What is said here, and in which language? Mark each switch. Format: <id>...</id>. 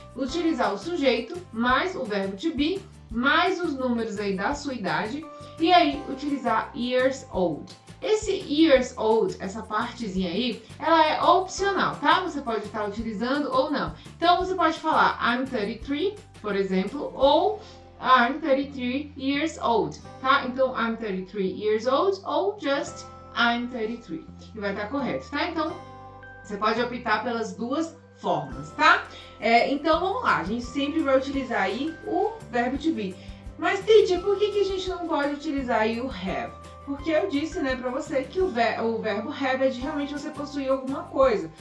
<pt>Utilizar o sujeito mais o verbo to be, mais os números aí da sua idade, e aí utilizar years old. Esse years old, essa partezinha aí, ela é opcional, tá? Você pode estar utilizando ou não. Então você pode falar</pt> <en>I'm 33,</en> <pt>por exemplo, ou</pt> <en>I'm 33 years old,</en> <pt>tá?</pt> <en>Então I'm 33 years old ou just I'm 33.</en> <pt>E vai estar correto, tá? Então você pode optar pelas duas formas, tá? Então vamos lá, a gente sempre vai utilizar aí o verbo to be. Mas, teacher, por que a gente não pode utilizar aí o have? Porque eu disse, né, pra você que o verbo have é de realmente você possuir alguma coisa.</pt>